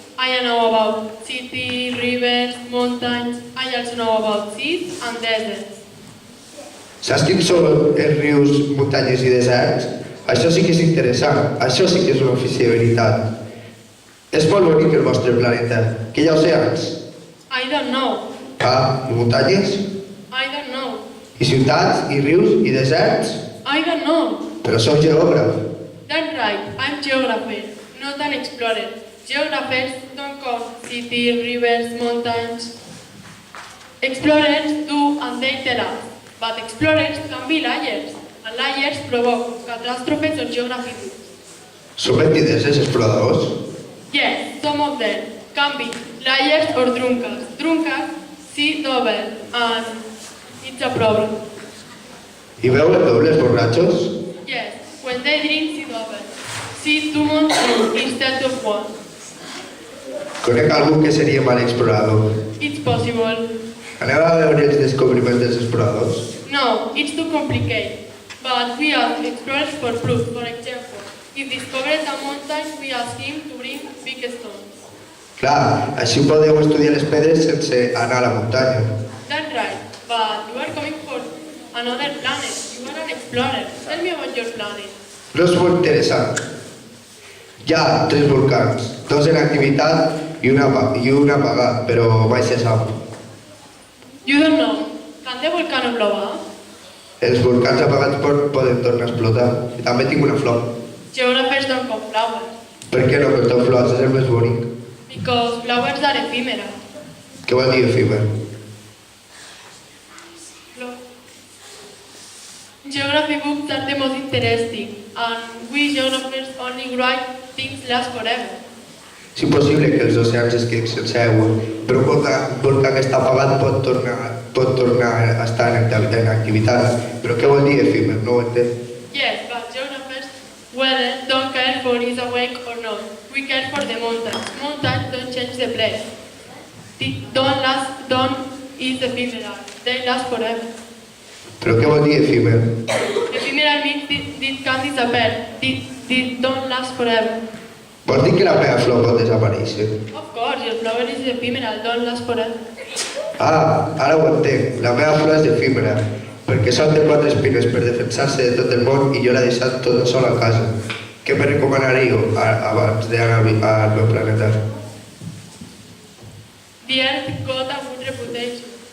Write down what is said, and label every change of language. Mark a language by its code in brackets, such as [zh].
[en] I know about cities, rivers, mountains. I also know about seas and deserts. [ca] Saps quins són els rius, muntanyes i deserts? Això sí que és interessant. Això sí que és una ofici de veritat. És molt bonic el vostre planeta. Què hi ha oceans? [en] I don't know. [ca] Ah, i muntanyes? [en] I don't know. [ca] I ciutats, i rius, i deserts? [en] I don't know. [ca] Però sou geògraf. [en] That's right. I'm geographer, not an explorer. Geographers don't count cities, rivers, mountains. Explorers do and they tell us. But explorers can be liars. And liars provoke catastrophes on geography. [ca] Són mentiders els exploradors? [en] Yes, some of them can be liars or drunkards. Drunkards see double and it's a problem. [ca] I veuen dobles borratxos? [en] Yes, when they drink see double. See two monsters instead of one. [ca] Conec algú que seria mal explorador. [en] It's possible. [ca] Aneu a veure els descobriments dels exploradors? [en] No, it's too complicated. But we ask explorers for proof. For example, if discovered a mountain, we ask him to bring big stones. [ca] Clar, així podeu estudiar les pedres sense anar a la muntanya. [en] That's right. But you are coming for another planet. You are an explorer. Tell me about your planet. [ca] No és molt interessant. Hi ha 3 volcans, 2 en activitat i un apagat, però mai se sap. [en] You don't know. Can the volcano blow up? [ca] Els volcans apagats poden tornar a explotar. I també tinc una flor. [en] Geographers don't count flowers. [ca] Per què no porteu flors? És el més bonic. [en] Because flowers are ephemeral. [ca] Què vol dir efímer? [en] Geography books are the most interesting, and we geographers only write things last forever. [ca] És impossible que els oceans es quedin sense aigua, però un volcà que està apagat pot tornar a estar en activitat. Però què vol dir efímer? No ho entenc. [en] Yes, but geographers, whether don't care for is awake or not. We care for the mountains. Mountains don't change the place. Don't is ephemeral. They last forever. [ca] Però què vol dir efímer? [en] Ephemeral means this can disappear. This don't last forever. [ca] Vol dir que la meva flor pot desaparèixer? [en] Of course, your flower is ephemeral, don't last forever. [ca] Ah, ara ho entenc. La meva flor és efímera, perquè sol té 4 espines per defensar-se de tot el món i jo l'he deixat tota sola a casa. Què me recomanaríeu abans d'anar al meu planeta? [en] The earth got a good reputation.